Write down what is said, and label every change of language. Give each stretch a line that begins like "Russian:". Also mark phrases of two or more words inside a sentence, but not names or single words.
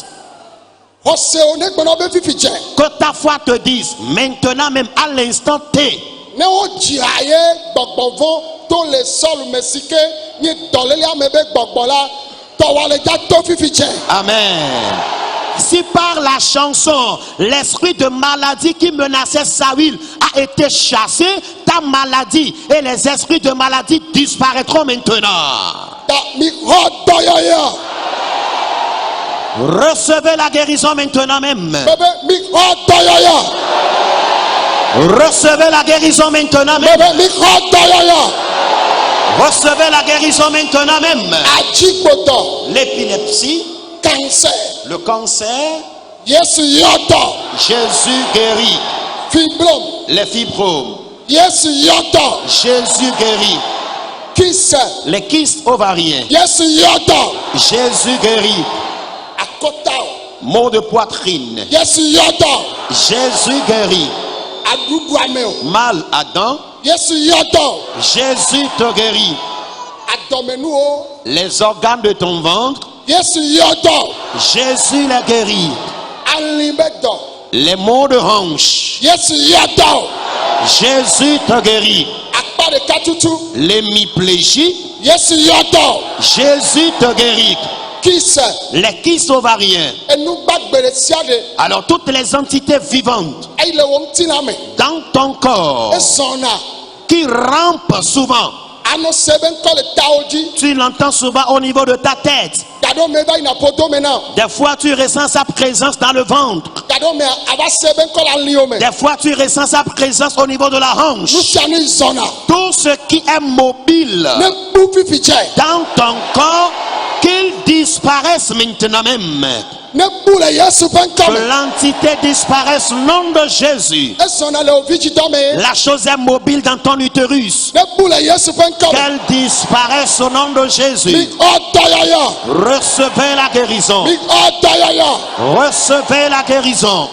Ewe: Xɔse o ne gbɔna be fifi dze.
French: Que ta foi te dise, maintenant même à l'instant T,
Ewe: Ne wo dzia ye gbɔgbɔvɔ to le sɔlu me si ke nye dɔlélia me be gbɔgbɔ la tɔwa le dza to fifi dze. amen.
French: Si par la chanson, l'esprit de maladie qui menaçait Saül a été chassé, ta maladie et les esprits de maladie disparaîtront maintenant.
Ewe: Ta mi xɔ dɔyɔyɔ.
French: Recevez la guérison maintenant même.
Ewe: Bebe mi xɔ dɔyɔyɔ.
French: Recevez la guérison maintenant même.
Ewe: Bebe mi xɔ dɔyɔyɔ.
French: Recevez la guérison maintenant même.
Ewe: Adzigbotɔ.
French: L'épilepsie,
Ewe: Cancer.
French: le cancer,
Ewe: Yesu yɔtɔ.
French: Jésus guérit.
Ewe: Fibrome.
French: Les fibromes,
Ewe: Yesu yɔtɔ.
French: Jésus guérit.
Ewe: Kise.
French: Les kystes ovariens,
Ewe: Yesu yɔtɔ.
French: Jésus guérit.
Ewe: Akɔta.
French: Maux de poitrine,
Ewe: Yesu yɔtɔ.
French: Jésus guérit.
Ewe: Aɖuɖuame o.
French: Mal à dents,
Ewe: Yesu yɔtɔ.
French: Jésus te guérit.
Ewe: Adɔmenuwo.
French: Les organes de ton ventre,
Ewe: Yesu yɔtɔ.
French: Jésus les guérit.
Ewe: Ali be dɔ.
French: Les maux de hanche,
Ewe: Yesu yɔtɔ.
French: Jésus te guérit.
Ewe: Akpa ɖeka tutu.
French: L'hémiplégie,
Ewe: Yesu yɔtɔ.
French: Jésus te guérit.
Ewe: Kise.
French: Les kystes ovariens,
Ewe: Enu gbagbe ɖe sia ɖe.
French: alors toutes les entités vivantes
Ewe: Eyi le wo ŋutina me.
French: dans ton corps
Ewe: Ezɔna.
French: qui rampent souvent,
Ewe: Anɔ se be ŋkɔ le tawo dzi.
French: tu l'entends souvent au niveau de ta tête.
Ewe: Gaɖo me va yina ƒodo me na.
French: Des fois tu ressens sa présence dans le ventre.
Ewe: Gaɖo me ava se be ŋkɔ le aliwo me.
French: Des fois tu ressens sa présence au niveau de la hanche.
Ewe: Nu sia nu zɔna.
French: Tout ce qui est mobile
Ewe: Ne bu fifi dze.
French: dans ton corps, qu'il disparaisse maintenant même.
Ewe: Ne bu le Yesu ƒe ŋkɔ
French: Que
Ewe: me.
French: l'entité disparaisse au nom de Jésus.
Ewe: Ezɔna le wo vidzidɔ me.
French: La chose est mobile dans ton utérus.
Ewe: Ne bu le Yesu ƒe ŋkɔ me.
French: Qu'elle disparaisse au nom de
Ewe: Mi
French: Jésus.
Ewe: xɔ dɔyɔyɔ.
French: Recevez la guérison.
Ewe: Mi xɔ dɔyɔyɔ.
French: Recevez la guérison.